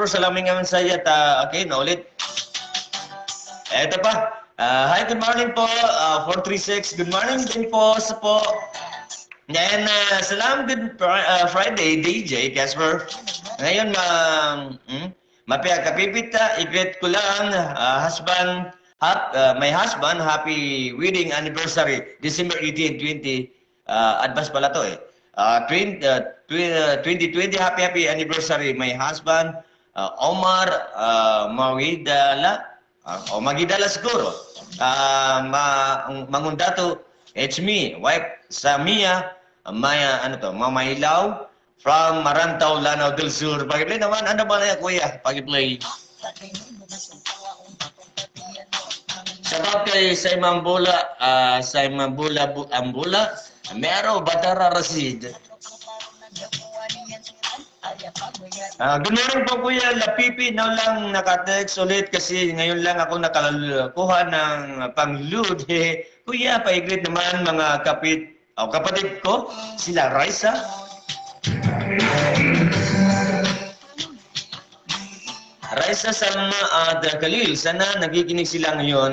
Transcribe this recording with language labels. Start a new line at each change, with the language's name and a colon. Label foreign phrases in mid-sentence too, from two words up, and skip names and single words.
Filipino: Salamin naman sa iyo. Okay, naulit. Eto pa.
English: Hi, good morning po.
Filipino: 436,
English: good morning
Filipino: din po sa po.
English: And salam, good Friday, DJ Casper.
Filipino: Ngayon, kapipita, i-greet ko lang,
English: my husband, happy wedding anniversary, December 18, 20. Advance
Filipino: pala to eh.
English: 2020, happy anniversary, my husband, Omar Magidala, Magidala siguro. Mangundato, it's me, wife Samia, Mama Ilaw, from Marantau, Lanao del Sur.
Filipino: Pag-play naman, ano ba na yan, kuya? Pag-play. Shoutout kay Simon Bula, Ambula, Mero Batara Rasid.
English: Good morning
Filipino: po kuya, Lapipi, now lang nakatext ulit kasi ngayon lang ako nakakuha ng pang-load. Kuya, pa-greet naman mga kapatid ko, sila Raisa. Raisa Salma at Khalil, sana nagiginig sila ngayon.